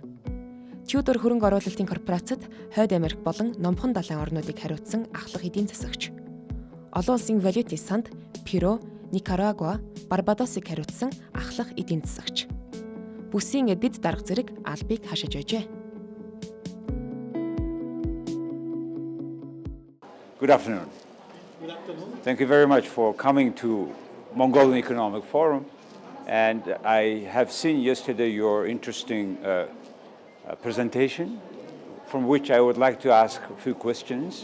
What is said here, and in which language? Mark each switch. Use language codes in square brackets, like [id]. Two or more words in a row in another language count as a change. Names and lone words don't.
[mn] Тьюдор хөрөнгө оруулалтын корпорацид Хойд Америк болон Номхон далайн орнуудыг хариуцсан ахлах эдийн засагч. Олон улсын валютын санд Перу, Никарагуа, Барбадосыг хариуцсан ахлах эдийн засагч. Бүсийн дэд дарга зэрэг албыг хашиж байжээ. [en] Good afternoon. Good afternoon. Thank you very much for coming to Mongolian Economic Forum. And I have seen yesterday your interesting presentation, from which I would like to ask a few questions.